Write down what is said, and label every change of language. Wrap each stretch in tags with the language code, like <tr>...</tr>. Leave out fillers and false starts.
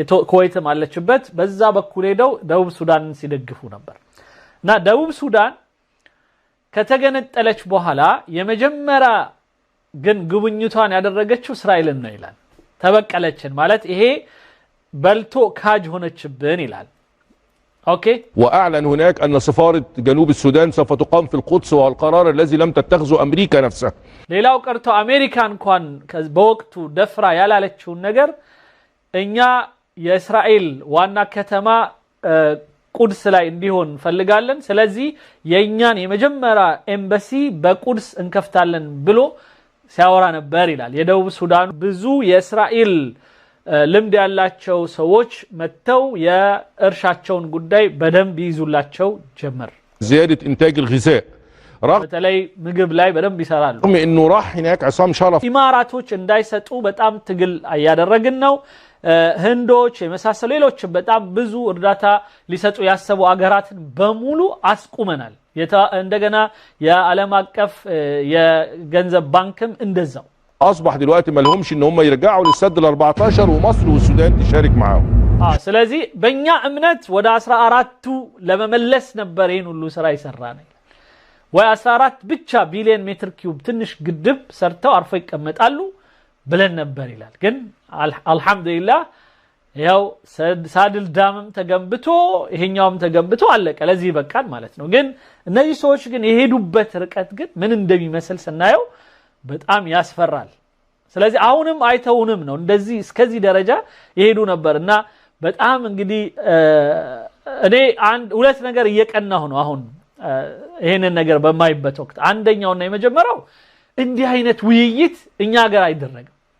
<am>ኩዌትም አለችበት በዛ በኩል ሄደው ደቡብ ሱዳንን ሲደግፉ ነበር። እና ደቡብ ሱዳን ከተገነጠለች በኋላ የመጀመሪያ ግን ጉብኝቷን ያደረገችው እስራኤልን ነው ይላል። ተበቀለችን ማለት ይሄ በልቶ ካጅ ሆነችብን ይላል።</am> <ar>اوكي. واعلن هناك ان سفاره جنوب السودان سوف تقام في القدس والقرار الذي لم تتخذه امريكا نفسها.</ar> <am>ሌላው ቀርቶ አሜሪካ እንኳን በወቅቱ ደፍራ ያላለችው ነገር እኛ የእስራኤል ዋና ከተማ ቁድስ ላይ እንዲሆን ፈልጋለን ስለዚህ የኛን የመጀመሪያ ኤምባሲ በቁድስ እንከፍታለን ብሎ ሲያወራ ነበር ይላል። የደቡብ ሱዳን ብዙ የእስራኤል ልምድ ያላቸው ሰዎች መተው የእርሻቸውን ጉዳይ በደንብ ይዙላቸው ጀመር።</am> <ar>زياده انتاج الغذاء</ar> <am>በተለይ ምግብ ላይ በደንብ ይሰራሉ።</am> <ar>رغم انه راح هناك عصام شرف</ar> <am>ኢማራቶች እንዳይሰጡ በጣም ትግል ያያደረግን ነው። ህንዶች የመሳሰሉ ሌሎች በጣም ብዙ እርዳታ ሊሰጡ ያሰቡ አገራትን በሙሉ አስቁመናል። እንደገና የዓለም አቀፍ የገንዘብ ባንክም እንደዛው</am> <ar>اصبح دلوقتي ما لهمش ان هم يرجعوا للسد ال14 ومصر والسودان تشارك معاهم.</ar> <am>ስለዚህ በእኛ እምነት ወደ 14ቱ ለመመለስ ነበር ይሄን ሁሉ ስራ ይሰራል። ወይ 14 ብቻ ቢሊዮን ሜትር ኪዩብ ትንሽ ግድብ ሰርተው አርፈው ይቀመጣሉ ብለን ነበር ይላል። ግን</am> <ar>አልহামዱሊላህ</ar> <am>ያው ሳድል ዳምም ተገንብቶ ይሄኛውም ተገንብቶ አለቀ ለዚህ በቃል ማለት ነው ግን እነዚህ ሰዎች ግን የሄዱበት ርቀት ግን ምን እንደሚመስል ስናየው በጣም ያስፈራል ስለዚህ አሁንም አይተውንም ነው እንደዚህ እስከዚህ ደረጃ ይሄዱ ነበርና በጣም እንግዲህ እኔ አንድ ሁለት ነገር እየቀናሁ ነው አሁን ይሄንን ነገር በማይበት ወቅት አንደኛውና የመጀመሪያው እንዲህ አይነት ውይይት እኛ ሀገር አይደረግም</am>